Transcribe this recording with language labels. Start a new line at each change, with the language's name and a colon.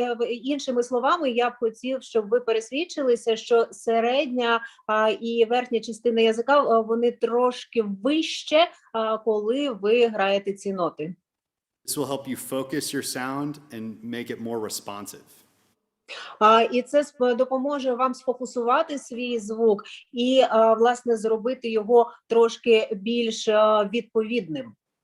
Ukrainian: Іншими словами, я б хотів, щоб ви пересвідчилися, що середня і верхня частина язика, вони трошки вище, коли ви граєте ці ноти.
English: This will help you focus your sound and make it more responsive.
Ukrainian: І це допоможе вам сфокусувати свій звук і, власне, зробити його трошки більш відповідним.